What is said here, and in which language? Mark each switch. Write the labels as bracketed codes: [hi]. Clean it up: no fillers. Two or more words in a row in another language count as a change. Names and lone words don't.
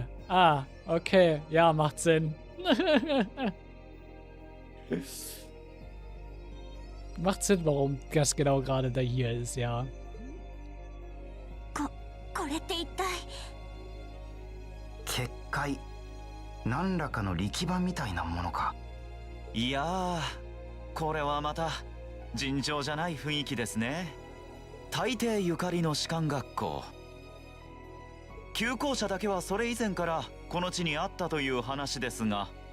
[de] Ah, okay, ja, macht Sinn. Macht Sinn, warum das genau gerade da hier ist, ja. [ja] これって一体結界、何らかの力場みたいなものか。いやー、これはまた尋常じゃない雰囲気ですね。大抵ゆかりの士官学校。旧校舎だけはそれ以前からこの地にあったという話ですが。